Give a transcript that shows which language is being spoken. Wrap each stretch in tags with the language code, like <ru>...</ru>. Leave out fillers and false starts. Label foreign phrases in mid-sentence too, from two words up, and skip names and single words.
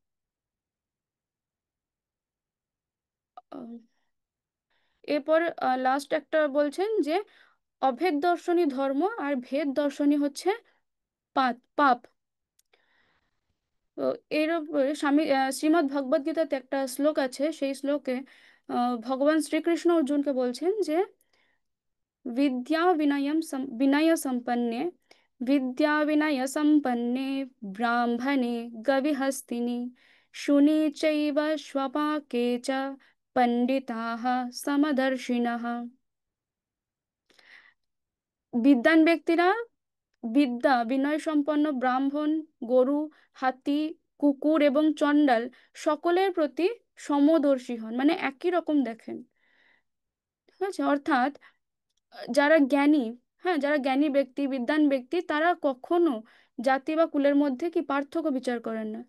<bn>আহ, এরপর লাস্ট একটা বলছেন যে অভেদ দর্শনী ধর্ম আর ভেদ দর্শনী হচ্ছে পাপ। তো এর উপরে শ্রীমদ্ ভগবদ গীতাতে একটা শ্লোক আছে, সেই শ্লোকে ভগবান শ্রীকৃষ্ণ অর্জুনকে বলছেন যে বিনয় সম্পন্নে,</bn> <sa>विद्या विनय संपन्ने ब्राह्मणे गविहस्तिनि शुनि चैव स्वपाके च पंडिताः समदर्शिनः।</sa> <bn>বিদ্বান ব্যক্তিরা বিদ্যা বিনয় সম্পন্ন ব্রাহ্মণ, গরু, হাতি, কুকুর এবং চণ্ডাল সকলের প্রতি সমদর্শী হন, মানে একই রকম দেখেন। ঠিক আছে, অর্থাৎ যারা জ্ঞানী, হ্যাঁ, যারা জ্ঞানী ব্যক্তি, বিদ্বান ব্যক্তি, তারা কখনো জাতি বা কুলের মধ্যে কি পার্থক্য বিচার করেন না।</bn>